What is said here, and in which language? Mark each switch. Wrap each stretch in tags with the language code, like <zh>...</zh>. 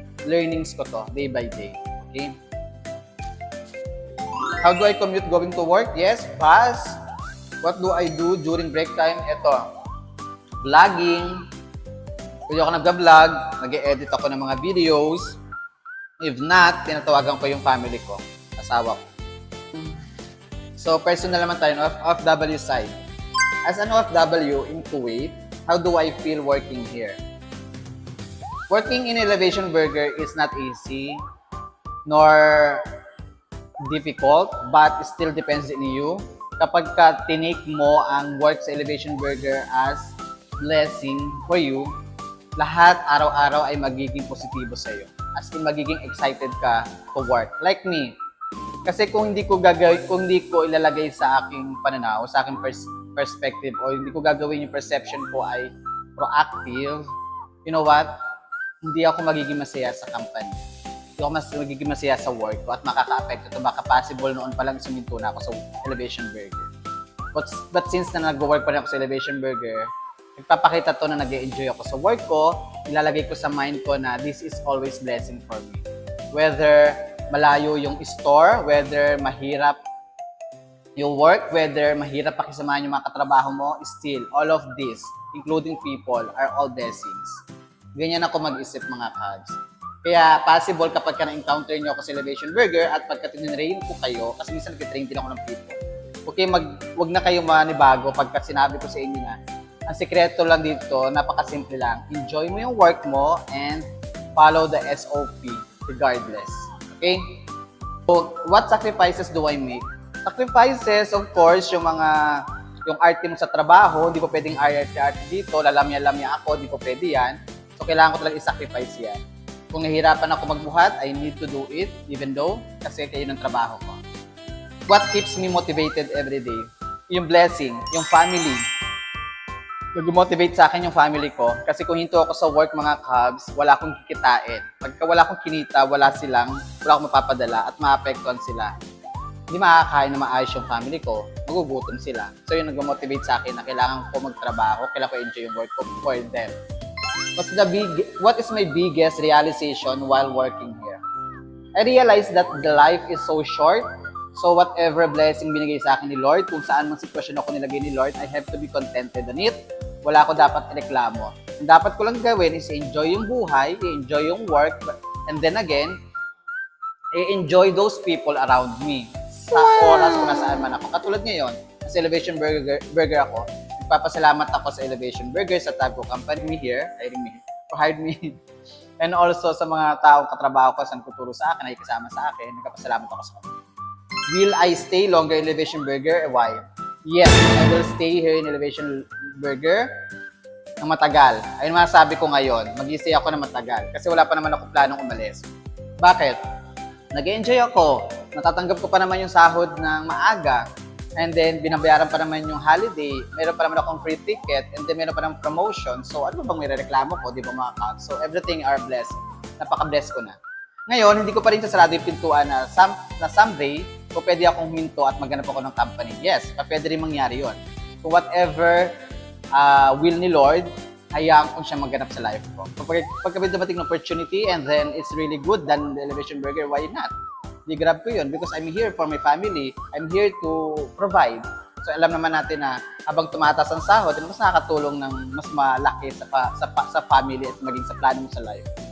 <en>Learnings ko to, day by day. Okay? How do I commute going to work? Yes, fast. What do I do during break time?</en> <tl>Ito, vlogging. Pwede ako nag-vlog, nag-edit ako ng mga videos.</tl> <en>If not,</en> <tl>tinatawagan ko yung family ko, asawa ko.</tl> <en>So,</en> <tl>personal naman tayo,</tl> <en>OFW side. As an OFW in Kuwait, how do I feel working here? Working in Elevation Burger is not easy, nor difficult, but it still depends on you.</en> <tl>Kapag ka tinake mo ang work sa Elevation Burger</tl> <en>as blessing for you,</en> <tl>lahat araw-araw ay magiging positibo sa iyo.</tl> <en>As in,</en> <tl>magiging excited ka to work. Like me. Kasi kung hindi ko ilalagay sa aking pananaw, sa aking perspective, o hindi ko gagawin yung perception ko ay proactive,</tl> <en>you know what?</en> <tl>Hindi ako magiging masaya sa company. Hindi ako magiging masaya sa work ko at makaka-affect ito. Baka possible noon pa lang suminto na ako sa Elevation Burger. But since na nag-work pa rin ako sa Elevation Burger, nagpapakita to na nag-enjoy ako sa work ko, ilalagay ko sa mind ko na</tl> <en>this is always blessing for me.</en> <tl>Whether malayo yung store, whether mahirap yung work, whether mahirap pakisamahan yung mga katrabaho mo,</tl> <en>still, all of this, including people, are all blessings.</en> <tl>Ganyan ako mag-isip mga cabs. Kaya possible kapag ka na-encounter nyo ako sa Elevation Burger at pagka tinrain ko kayo, kasi minsan nag-train din ako ng people. Okay, wag na kayo manibago pagka sinabi ko sa inyo na ang sikreto lang dito, napakasimple lang.</tl> <en>Enjoy mo yung work mo and follow the SOP regardless. Okay? So, what sacrifices do I make?</en> <tl>Sacrifices, of course, yung arte mo sa trabaho, hindi ko pwedeng arte dito, lalamya-lamya ako, hindi ko pwede yan. So, kailangan ko talaga i-sacrifice yan. Kung nahihirapan ako magbuhat,</tl> <en>I need to do it, even though,</en> <tl>kasi kayo ng trabaho ko.</tl> <en>What keeps me motivated every day?</en> <tl>Yung blessing, yung family. Nag-motivate sa akin yung family ko. Kasi kung hinto ako sa work mga cabs, wala akong kikitain. Pagka wala akong kinita, wala akong mapapadala at maapektuhan sila. Hindi makakain na maayos yung family ko, magugutom sila. So yun nag-motivate sa akin na kailangan ko magtrabaho, kailangan ko enjoy yung work ko for them.</tl> <en>What is my biggest realization while working here? I realized that the life is so short.</en> <tl>So whatever blessing binigay sa akin ni Lord, kung saan mang sitwasyon ako nilagay ni Lord,</tl> <en>I have to be contented on it.</en> <tl>Wala ako dapat ireklamo. Ang dapat ko lang gawin is enjoy yung buhay, enjoy yung work, and then again, i-</tl> <en>enjoy those people around me</en> <tl>sa oras kung nasaan man ako. Katulad ngayon, sa Elevation Burger ako, nagpapasalamat ako sa Elevation Burger, sa Tagco Company here,</tl> <en>who hired me.</en> <tl>And also sa mga taong katrabaho ko, saan tuturo sa akin, ay kasama sa akin, nagpapasalamat ako sa kanila.</tl> <en>Will I stay longer in Elevation Burger? Why? Yes, I will stay here in Elevation Burger</en> <tl>ng matagal. Ayun masasabi ko ngayon, mag-i-stay ako ng matagal kasi wala pa naman ako planong umalis. Bakit? Nag-enjoy ako. Natatanggap ko pa naman yung sahod ng maaga. And then, binabayaran pa naman yung holiday. Meron pa naman akong free ticket. And then, meron pa naman promotion. So, ano bang may reklamo ko? Di ba mga ka?</tl> <en>So, everything are blessed.</en> <tl>Napaka-blessed ko na. Ngayon, hindi ko pa rin sasarado yung pintuan na someday, kung pwede akong huminto at maghanap ako ng company. Yes, pwede rin mangyari yon. So, whatever will ni Lord, hayaan kong siya maghanap sa life ko. Pagka dumating ng opportunity</tl> <en>and then it's really good than the Elevation Burger, why not?</en> <tl>Di-grab ko yun</tl> <en>because I'm here for my family. I'm here to provide.</en> <tl>So alam naman natin na habang tumataas ang sahod, mas nakakatulong ng mas malaki sa family at maging sa plano mo sa life.</tl>